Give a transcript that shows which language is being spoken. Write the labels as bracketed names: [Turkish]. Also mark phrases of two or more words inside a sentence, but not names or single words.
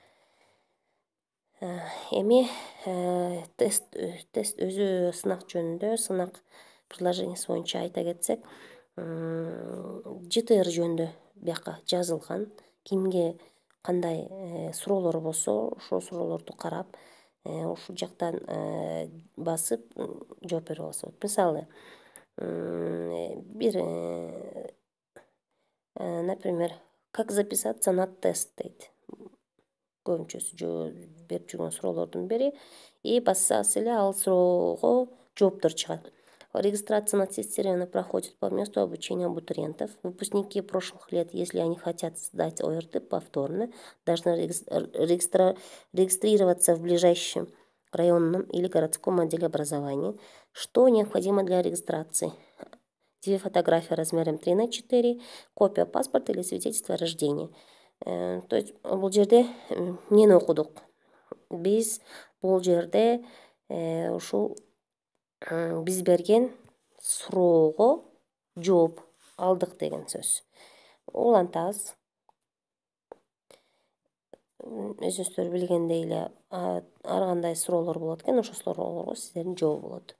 [Kyrgyz] Эми тест өзү сынак жөнүндө, сынак приложениясы боюнча айта кетсек, ЖТР жөнүндө бияка жазылган. Кимге кандай суроолор болсо, ошол суроолорду карап, ушул жактан басып жооп берип алса болот. Мисалы, бир, [Russian] например, как записаться на тест дейт. [Kyrgyz] Көбүнчөсү берип жүргөн суроолордун бири. И бассаңыз эле ал суроого жооптор чыгат. [Russian] Регистрация на тестирование проходит по месту обучения абитуриентов. Выпускники прошлых лет, если они хотят сдать ОРТ повторно, должны регистрироваться в ближайшем районном или городском отделе образования. Что необходимо для регистрации? 2 фотографии размером 3×4, копия паспорта или свидетельства о рождении. [Kyrgyz] То есть бул жерде эмнени окудук? Биз бул жерде ушул биз берген суроого жооп алдык деген сөз. Улантабыз. Өзүңүздөр билгендей эле ар кандай суроолор болот экен, ошол суроолорго сиздердин жообу болот.